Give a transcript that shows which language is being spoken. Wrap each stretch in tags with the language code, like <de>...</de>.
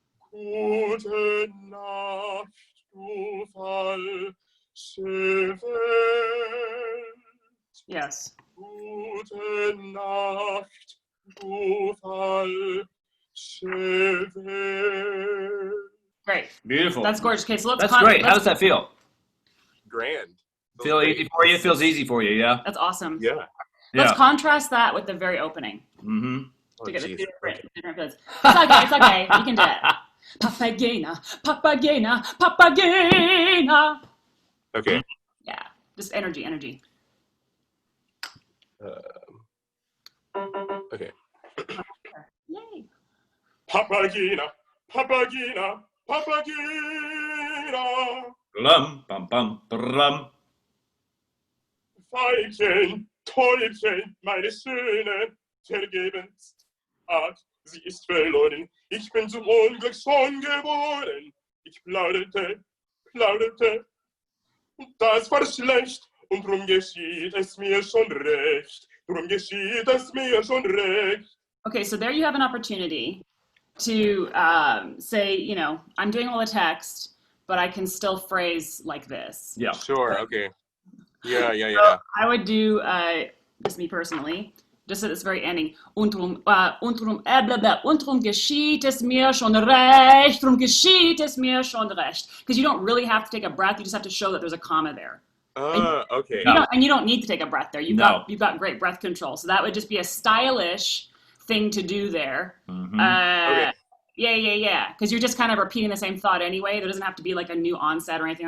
<de>Gute Nacht, du falsche Welt.</de> <en>Yes.</en> <de>Gute Nacht, du falsche Welt.</de> <en>Great. Beautiful. That's gorgeous. Okay, so let's. That's great. How does that feel? Grand. Feel easy for you? It feels easy for you, yeah? That's awesome. Yeah. Let's contrast that with the very opening. Mm-hmm. To get the geez. different feels. It's okay. You can do it. Papagena, Papagena, Papagena. Okay. Yeah, just energy. Okay. Yay.</en> <de>Papagena, Papagena, Papagena. Lum, bum, bum, brum. Veilchen, Täubchen, meine Söhne, vergebens. Ach, sie ist verloren. Ich bin zum Unglück schon geboren. Ich plauderte. Und das war schlecht. Und drum geschieht es mir schon recht.</de> <en>Okay, so there you have an opportunity to say, you know, I'm doing all the text, but I can still phrase like this. Yeah. Sure, okay. Yeah. So I would do, just me personally, just at this very ending.</en> <de>Und drum geschieht es mir schon recht. Drum geschieht es mir schon recht.</de> <en>Because you don't really have to take a breath. You just have to show that there's a comma there. Okay. You don't need to take a breath there. You've got great breath control. So that would just be a stylish thing to do there. Mm-hmm. Okay. Yeah. Because you're just kind of repeating the same thought anyway. There doesn't have to be like a new onset or anything.</en>